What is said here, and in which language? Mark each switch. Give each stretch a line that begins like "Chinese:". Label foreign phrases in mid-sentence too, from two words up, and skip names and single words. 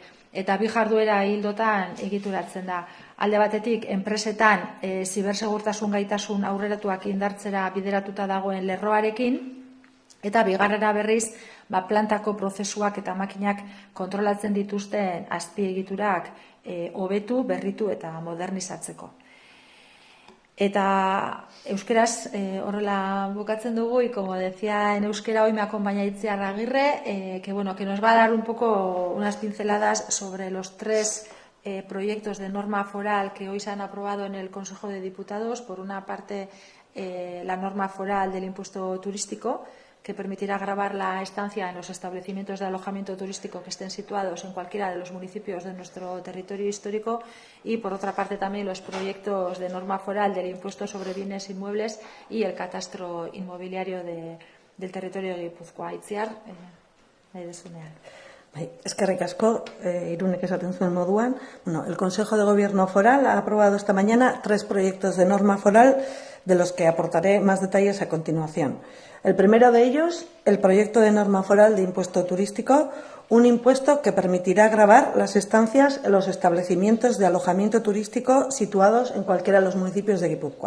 Basque: Eta bi jarduera hildotan egituratzen da. Alde batetik, enpresetan zibersegurtasun gaitasun aurreratuak indartzera bideratuta dagoen lerroarekin, eta bigarrena berriz, plantako prozesuak eta makinak kontrolatzen dituzten azpiegiturak hobetu, berritu eta modernizatzeko. Eta euskeraz horrela bukatzen dugu,
Spanish: y como decía en euskera, hoy me acompaña Itziar Agirre, que nos va a dar un poco unas pinceladas sobre los 3 proyectos de norma foral que hoy se han aprobado en el Consejo de Diputados. Por una parte, la norma foral del impuesto turístico, que permitirá gravar la estancia en los establecimientos de alojamiento turístico que estén situados en cualquiera de los municipios de nuestro territorio histórico, y por otra parte también los proyectos de norma foral del impuesto sobre bienes inmuebles y el catastro inmobiliario del territorio de Guipúzcoa.
Basque: Itziar, nahi dezunean. Eskerrik asko, Irunek esaten zuen moduan.
Spanish: El Consejo de Gobierno Foral ha aprobado esta mañana 3 proyectos de norma foral, de los que aportaré más detalles a continuación. El primero de ellos, el proyecto de norma foral de impuesto turístico, un impuesto que permitirá gravar las estancias en los establecimientos de alojamiento turístico situados en cualquiera de los municipios de Guipúzcoa.